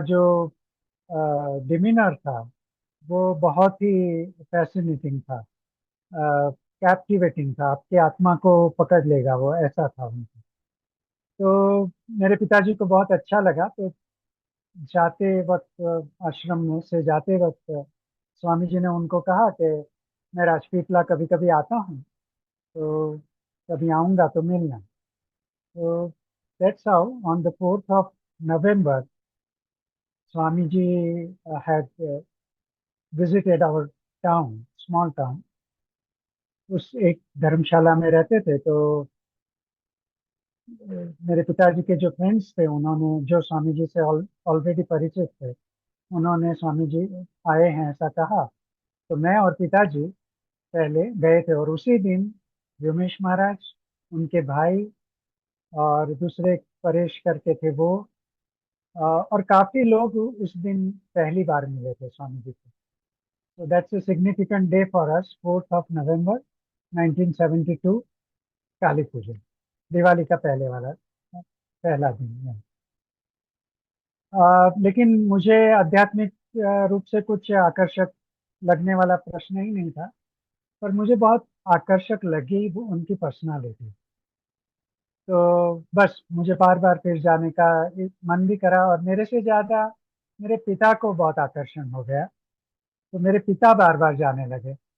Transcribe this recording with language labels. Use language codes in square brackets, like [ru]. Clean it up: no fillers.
[hi] जो डिमीनर था वो बहुत ही फैसिनेटिंग था, कैप्टिवेटिंग था, आपकी आत्मा को पकड़ लेगा वो, ऐसा था उनका। तो मेरे पिताजी को बहुत अच्छा लगा। तो जाते वक्त आश्रम में से जाते वक्त स्वामी जी ने उनको कहा कि मैं राजपीपला कभी कभी आता हूँ, तो कभी आऊँगा तो मिलना। [en] तो that's how on the 4th of November Swami ji had visited our town, small town। [hi] उस एक धर्मशाला में रहते थे, तो मेरे पिताजी के जो फ्रेंड्स थे, उन्होंने, जो स्वामी जी से ऑलरेडी परिचित थे, उन्होंने स्वामी जी आए हैं ऐसा कहा। तो मैं और पिताजी पहले गए थे, और उसी दिन व्योमेश महाराज, उनके भाई, और दूसरे परेश करके थे वो, और काफी लोग उस दिन पहली बार मिले थे स्वामी जी को। [en] So that's a significant day for us, 4th of November 1972, Kali पूजन, [hi] दिवाली का पहला दिन है। लेकिन मुझे आध्यात्मिक रूप से कुछ आकर्षक लगने वाला प्रश्न ही नहीं था, पर मुझे बहुत आकर्षक लगी वो उनकी पर्सनालिटी। तो बस मुझे बार बार फिर जाने का मन भी करा, और मेरे से ज्यादा मेरे पिता को बहुत आकर्षण हो गया, तो मेरे पिता बार बार जाने लगे।